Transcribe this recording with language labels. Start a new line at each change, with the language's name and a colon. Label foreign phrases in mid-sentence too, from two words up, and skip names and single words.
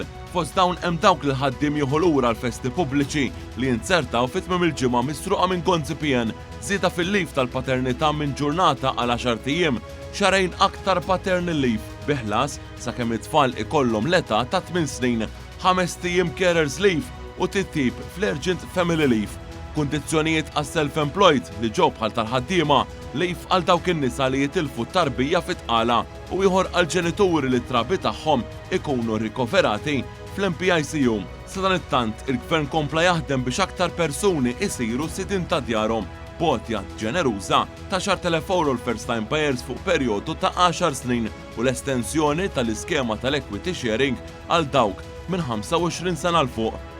Maltese: Fost dawn hemm dawk li ħaddiem jieħu lura l-festi pubbliċi li jinsertaw fit-tmiem il-ġimgħa misruqa minn konzipien, żieda fil-leave tal-paternità minn ġurnata għal 10 ijiem, xarejn aktar
English: paternal leave
Maltese: biħlas sakemm it-tfal ikollhom l-età ta' 8 snin, 5 ijiem
English: carers leave
Maltese: u titjib fl-
English: urgent family leave.
Maltese: Kundizzjonijiet għas self-employed li ġew bħal tal-ħaddiema leave għal dawk in-nisa li jitilfu tarbija fit-tqala u ieħor għal ġenituri li trabi tagħhom ikunu rikoverati fl-MPICU. Sa dan it-tant il-Gvern kompla jaħdem biex aktar persuni isiru sidin ta' djarhom botja ġeneruża ta' 10,000 euro l-
English: first time buyers
Maltese: fuq perjodu ta' 10 snin u l-estensjoni tal-iskema tal-
English: equity sharing
Maltese: għal dawk minn 25 sena l fuq.